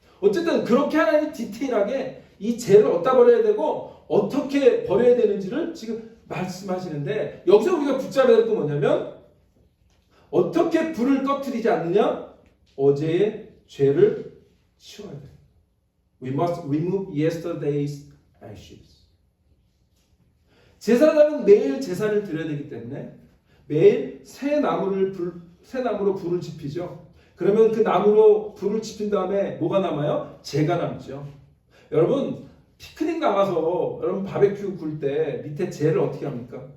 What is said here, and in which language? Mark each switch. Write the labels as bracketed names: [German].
[Korean] 어쨌든 그렇게 하나님이 디테일하게 이 죄를 어디다 버려야 되고 어떻게 버려야 되는지를 지금 말씀하시는데, 여기서 우리가 붙잡아야 될 건 뭐냐면 어떻게 불을 꺼뜨리지 않느냐? 어제의 죄를 치워야 돼요. [English] We must remove yesterday's ashes. [Korean] 제사장은 매일 제사를 드려야 되기 때문에 매일 새 나무로 불을 지피죠. 그러면 그 나무로 불을 지핀 다음에 뭐가 남아요? 재가 남죠. 여러분 피크닉 나가서 여러분 바베큐 굴 때 밑에 재를 어떻게 합니까?